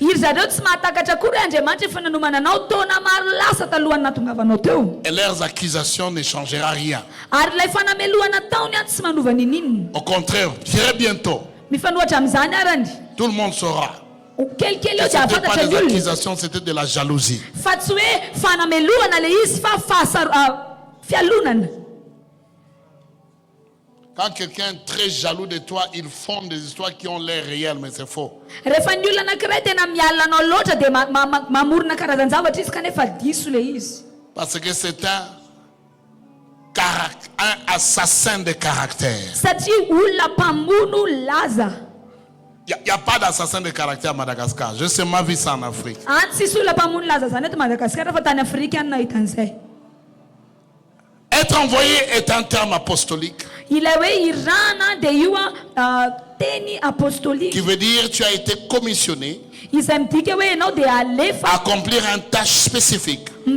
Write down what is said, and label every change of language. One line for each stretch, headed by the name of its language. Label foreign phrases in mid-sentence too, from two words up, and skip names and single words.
Malagasy: Iry zareo tsy mahatakatra akory Andriamanitra efa nanomana anao taona maro lasa talohany natongavanao teo.
French: Et leurs accusations ne changera rien.
Malagasy: Ary ilay fanamelohana taony any tsy manova nin'inona.
French: Au contraire, très bientôt,
Malagasy: Mifanohatra amin'izany arany.
French: tout le monde saura.
Malagasy: Kelikely
French: Ce
Malagasy: eo dia
French: n'était pas
Malagasy: afantatra
French: des
Malagasy: ny olona.
French: accusations, c'était de la jalousie.
Malagasy: Fa tsy hoe fanamelohana le izy fa fialonana.
French: Quand quelqu'un est très jaloux de toi, il fonde des histoires qui ont l'air réelles, mais c'est faux.
Malagasy: Rehefa ny olona anankiray tena mialina anao loatra dia mamorona karazan-javatra izy kanefa diso le izy.
French: Parce que c'est un assassin de caractère.
Malagasy: Satria olona mpamono laza.
French: Il n'y a pas d'assassin de caractère à Madagascar. Je sais ma vie ça en Afrique. Être envoyé est un terme apostolique qui veut dire tu as été commissionné à accomplir une tâche spécifique.